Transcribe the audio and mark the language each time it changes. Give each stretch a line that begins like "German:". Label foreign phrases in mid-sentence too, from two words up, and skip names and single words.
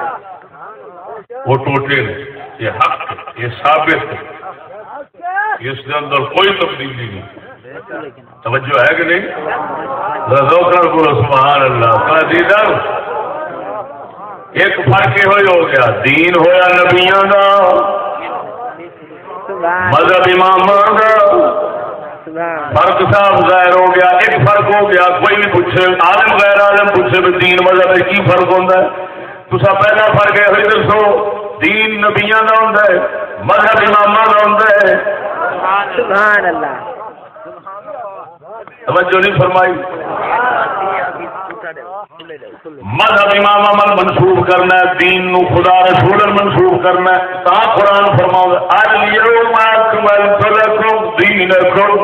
Urdu: وہ ٹوٹے نہیں، یہ حق، یہ ثابت، اس کے اندر کوئی تبدیلی نہیں۔ توجہ ہے کہ نہیں؟ بولو
Arabic: سبحان اللہ۔
Urdu: ایک فرق یہ ہو گیا،
Punjabi: دین ہویا نبیاں دا، مذہب امام دا، فرق صاحب ظاہر ہو گیا۔
Urdu: ایک فرق ہو گیا، کوئی بھی پوچھے، عالم غیر عالم پوچھے بھی دین مذہب میں کی فرق ہوتا ہے؟
Punjabi: تسا پہلا فرق یہ ہوئی دسو، دین نبیاں دا ہوتا ہے، مذہب اماماں دا ہوتا ہے۔
Arabic: سبحان اللہ۔
Urdu: توجہ نہیں فرمائی؟ مذہب امام عمل منسوخ کرنا ہے، دین نو خدا رسول منسوخ کرنا ہے۔
Punjabi: تا قرآن فرماؤ
Arabic: الیوم اکملت لکم دینکم